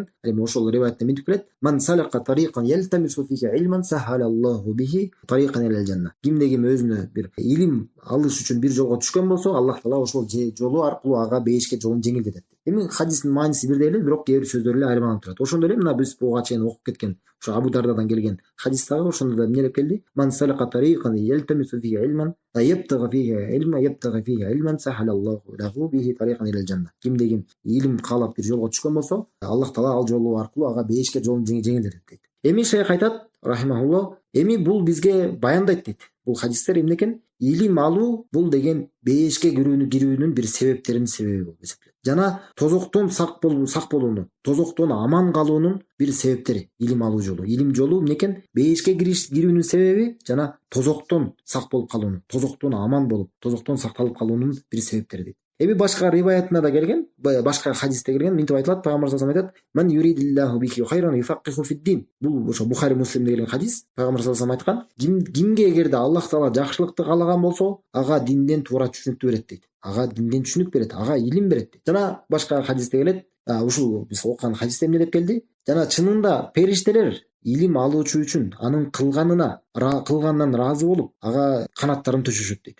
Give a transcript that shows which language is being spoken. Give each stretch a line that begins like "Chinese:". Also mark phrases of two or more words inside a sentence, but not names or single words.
Kyrgyz: Ал эми ошол риваятта мынтип келет:
Arabic: "من سلك طريقا يلتمس فيه علما سهل الله به طريقا إلى الجنة".
Kyrgyz: Кимде ким өзүнө бир илим алыш үчүн бир жолго түшкөн болсо, Аллах Таала ошол жолу аркылуу ага бейишке жолун жеңилдетет. Эми хадистин мааниси бирдей эле, бирок кээ бир сөздөр эле айырмаланып турат. Ошондой эле мына биз буга чейин окуп кеткен ошо Абу Дардадан келген хадис дагы ошондо да эмне деп келди?
Arabic: من سلك طريقا يلتمس فيه علما يبتغي فيه علما سهل الله له به طريقا إلى الجنة.
Kyrgyz: Кимде ким илим каалап бир жолго түшкөн болсо, Аллах Таала ал жолу аркылуу ага бейишке жолун жеңилдетет дейт. Эми шейх айтат рахимахуллах, эми бул бизге баяндайт дейт. Бул хадистер эмне экен? Илим алуу бул деген бейишке кирүүнүн бир себептеринин себеби болуп эсептелет. Жана тозоктон сак болууну, тозоктон аман калуунун бир себептери илим алуу жолу. Илим жолу эмне экен? Бейишке кирүүнүн себеби жана тозоктон сак болуп калуунун, тозоктон аман болуп, тозоктон сакталып калуунун бир себептери дейт. Эми башка риваятында да келген, башка хадисте келген, мынтип айтылат, пайгамбар
Arabic: صلى الله عليه وسلم
Kyrgyz: айтат:
Arabic: "من يرد الله به خيرا يفقهه في الدين".
Kyrgyz: Бул ошо Бухари Муслимде келген хадис. Пайгамбар
Arabic: صلى الله عليه وسلم
Kyrgyz: айткан: "Кимге эгерде Аллах Таала жакшылыкты каалаган болсо, ага динден туура түшүнүктү берет" дейт. Ага динден түшүнүк берет, ага илим берет дейт. Жана башка хадисте келет, ушул биз окуган хадисте эмне деп келди? Жана чынында периштелер илим алуучу үчүн анын кылганынан ыраазы болуп, ага канаттарын төшөшөт дейт.